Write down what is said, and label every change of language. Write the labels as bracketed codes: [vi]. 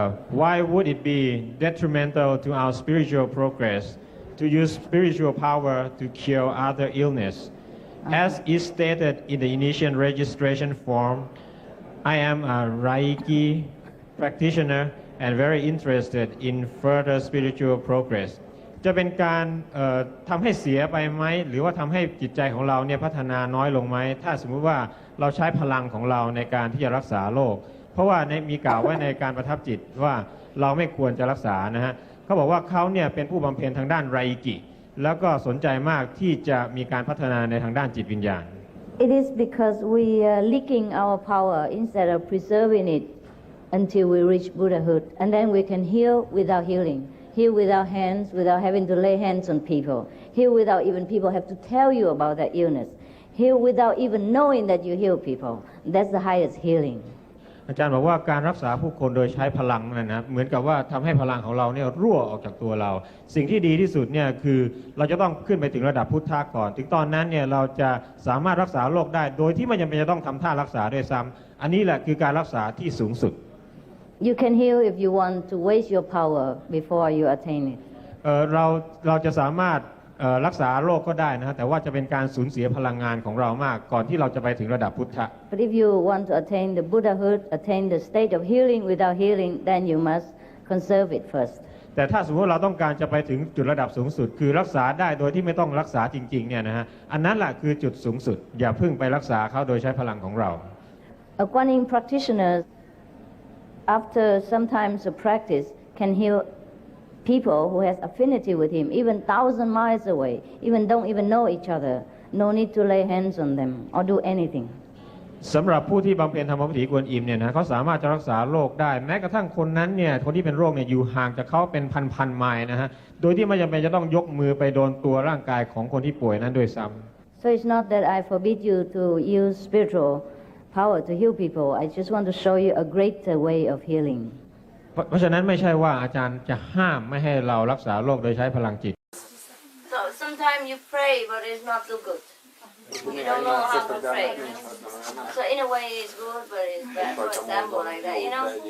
[en] Why would it be detrimental to our spiritual progress to use spiritual power to cure other illness? As is stated in the initial registration form, I am a Reiki practitioner and very interested in further spiritual progress. [th] จะเป็นการทำให้เสียไปไหมหรือว่าทำให้จิตใจของเราเนี่ยพัฒนาน้อยลงไหมถ้าสมมุติว่าเราใช้พลังของเราในการที่จะรักษาโรคเพราะว่ามีกล่าวไว้ในการประทับจิตว่าเราไม่ควรจะรักษานะฮะเขาบอกว่าเขาเนี่ยเป็นผู้บำเพ็ญทางด้านไรกิแล้วก็สนใจมากที่จะมีการพัฒนาในทางด้านจิตวิญญาณ [en] It is because we are leaking our power instead of preserving it until we reach Buddhahood, and then we can heal without healing. Heal without hands, without having to lay hands on people. Heal without even people have to tell you about that illness. Heal without even knowing that you heal people. That's the highest healing. [th] อาจารย์บอกว่าการรักษาผู้คนโดยใช้พลังนั่นนะเหมือนกับว่าทำให้พลังของเราเนี่ยรั่วออกจากตัวเราสิ่งที่ดีที่สุดเนี่ยคือเราจะต้องขึ้นไปถึงระดับพุทธะก่อนถึงตอนนั้นเนี่ยเราจะสามารถรักษาโรคได้โดยที่ไม่จำเป็นจะต้องทำท่ารักษาด้วยซ้ำอันนี้แหละคือการรักษาที่สูงสุด [en] You can heal if you want to waste your power before you attain it. [th] เราจะสามารถรักษาโรคก็ได้นะแต่ว่าจะเป็นการสูญเสียพลังงานของเรามากก่อนที่เราจะไปถึงระดับพุทธะ [en] But if you want to attain the Buddhahood, attain the state of healing without healing, then you must conserve it first. [th] แต่ถ้าสมมติเราต้องการจะไปถึงจุดระดับสูงสุดคือรักษาได้โดยที่ไม่ต้องรักษาจริงๆเนี่ยนะฮะอันนั้นแหละคือจุดสูงสุดอย่าเพิ่งไปรักษาเขาโดยใช้พลังของเรา [en] A Kuan Yin practitioner after sometimes of practice can heal people who has affinity with him even 1,000 miles away, even don't even know each other. No need to lay hands on them or do anything. [th] สำหรับผู้ที่บำเพ็ญธรรมวิถีกวนอิมเนี่ยนะเขาสามารถจะรักษาโรคได้แม้กระทั่งคนนั้นเนี่ยคนที่เป็นโรคเนี่ยอยู่ห่างจากเขาเป็นพันไมล์นะฮะโดยที่ไม่จำเป็นจะต้องยกมือไปโดนตัวร่างกายของคนที่ป่วยนั้นด้วยซ้ำ [en] So it's not that I forbid you to use spiritual power to heal people. I just want to show you a greater way of healing. [th] เพราะฉะนั้นไม่ใช่ว่าอาจารย์จะห้ามไม่ให้เรารักษาโรคโดยใช้พลังจิต [en] So sometimes you pray, but it's not too good. You don't know how to pray. So in a way it's good, but it's bad. For example, like that, you know.